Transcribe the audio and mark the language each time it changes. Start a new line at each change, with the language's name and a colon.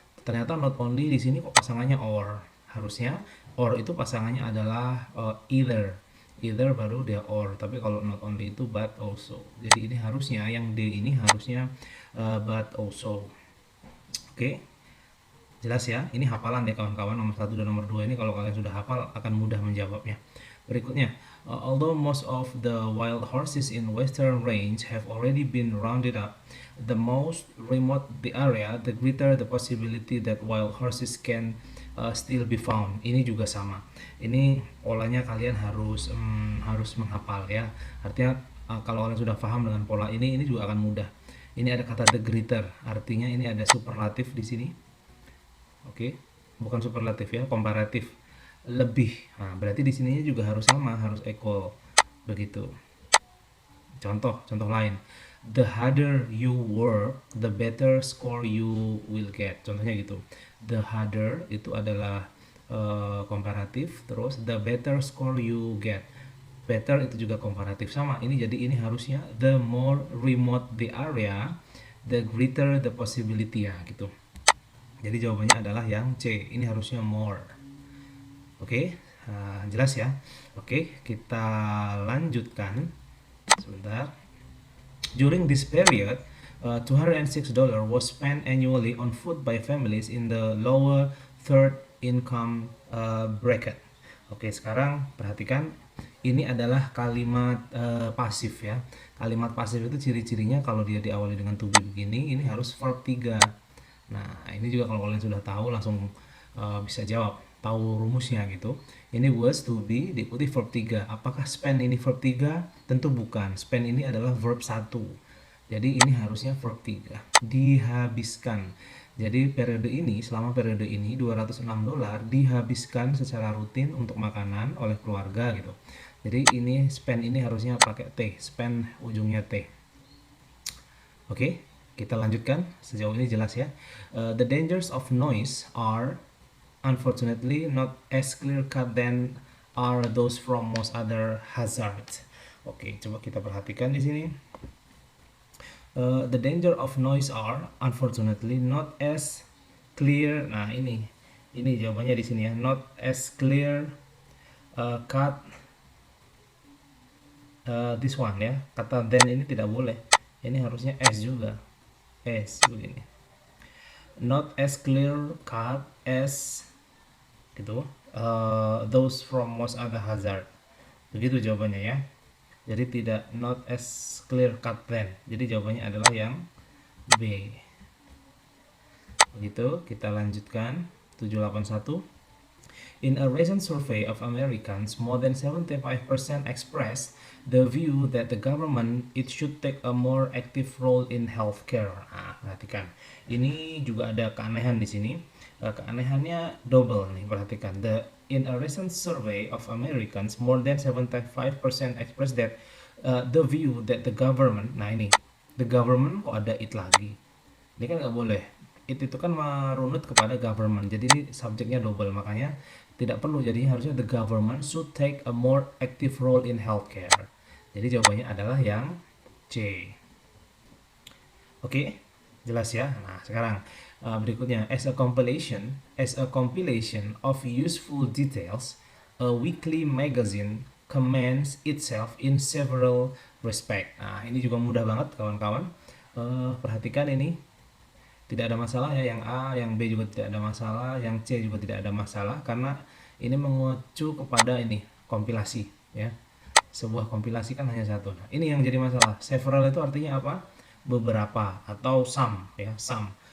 Indonesian: Ternyata not only di sini kok pasangannya or. Harusnya or itu pasangannya adalah either. Either baru dia or. Tapi kalau not only itu but also. Jadi ini harusnya yang D ini harusnya but also. Oke. Jelas ya, ini hafalan ya kawan-kawan, nomor 1 dan nomor 2 ini kalau kalian sudah hafal akan mudah menjawabnya. Berikutnya,
English: although most of the wild horses in Western Range have already been rounded up, the most remote the area, the greater the possibility that wild horses can still be found.
Indonesian: Ini juga sama. Ini polanya kalian harus menghafal ya. Artinya kalau kalian sudah paham dengan pola ini juga akan mudah. Ini ada kata the greater, artinya ini ada superlatif di sini. Oke, bukan superlatif ya, komparatif, lebih. Nah, berarti di sininya juga harus sama, harus equal begitu. Contoh lain,
English: the harder you work, the better score you will get.
Indonesian: Contohnya gitu.
English: The harder
Indonesian: itu adalah komparatif, terus
English: the better score you get.
Indonesian: Better itu juga komparatif, sama. Ini jadi ini harusnya
English: the more remote the area, the greater the possibility
Indonesian: ya gitu. Jadi jawabannya adalah yang C. Ini harusnya more. Oke, jelas ya. Oke, kita lanjutkan. Sebentar.
English: During this period, $206 was spent annually on food by families in the lower third income bracket.
Indonesian: Oke, sekarang perhatikan. Ini adalah kalimat pasif ya. Kalimat pasif itu ciri-cirinya kalau dia diawali dengan to be begini, ini harus verb 3. Nah, ini juga kalau kalian sudah tahu langsung bisa jawab, tahu rumusnya gitu. Ini was to be diikuti verb 3. Apakah spend ini verb 3? Tentu bukan. Spend ini adalah verb 1. Jadi ini harusnya verb 3. Dihabiskan. Jadi periode ini, selama periode ini $206 dihabiskan secara rutin untuk makanan oleh keluarga gitu. Jadi ini spend ini harusnya pakai T, spend ujungnya T. Oke. Kita lanjutkan, sejauh ini jelas ya.
English: The dangers of noise are unfortunately not as clear cut than are those from most other hazards.
Indonesian: Oke, coba kita perhatikan di sini.
English: The danger of noise are unfortunately not as clear.
Indonesian: Nah, ini jawabannya di sini ya.
English: Not as clear cut this one ya.
Indonesian: Kata then ini tidak boleh. Ini harusnya as juga. S begini,
English: not as clear cut as
Indonesian: gitu,
English: those from most other hazard,
Indonesian: begitu jawabannya ya. Jadi tidak
English: not as clear cut then,
Indonesian: jadi jawabannya adalah yang B. Begitu, kita lanjutkan 781.
English: In a recent survey of Americans, more than 75% expressed the view that the government it should take a more active role in healthcare.
Indonesian: Nah, perhatikan. Ini juga ada keanehan di sini. Keanehannya double nih, perhatikan.
English: In a recent survey of Americans, more than 75% expressed that the view that the government,
Indonesian: nah ini,
English: the government
Indonesian: kok ada it lagi. Ini kan nggak boleh. Itu kan merunut kepada government. Jadi ini subjeknya double, makanya tidak perlu. Jadi harusnya
English: the government should take a more active role in healthcare.
Indonesian: Jadi jawabannya adalah yang C. Oke, jelas ya. Nah, sekarang berikutnya,
English: as a compilation of useful details, a weekly magazine commends itself in several respect.
Indonesian: Nah, ini juga mudah banget kawan-kawan. Perhatikan ini, tidak ada masalah ya, yang A, yang B juga tidak ada masalah, yang C juga tidak ada masalah, karena ini mengacu kepada ini kompilasi ya. Sebuah kompilasi kan hanya satu. Nah, ini yang jadi masalah. Several itu artinya apa? Beberapa atau some ya, some.